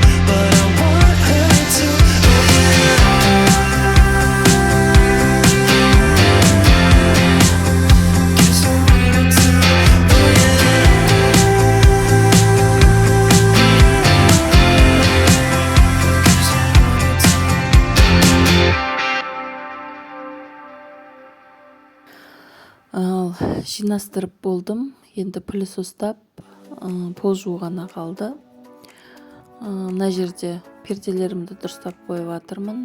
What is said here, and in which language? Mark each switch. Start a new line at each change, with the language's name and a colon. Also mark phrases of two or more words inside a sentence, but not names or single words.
English: But I want her to. Oh yeah. Kiss her, want her to. Oh yeah. Kiss her, want her to.
Kazakh: Ал жинастырып болдым. Енді пылесостап пол жуу ғана қалды. Мына жерде перделерімді дұрыстап қойып жатырмын.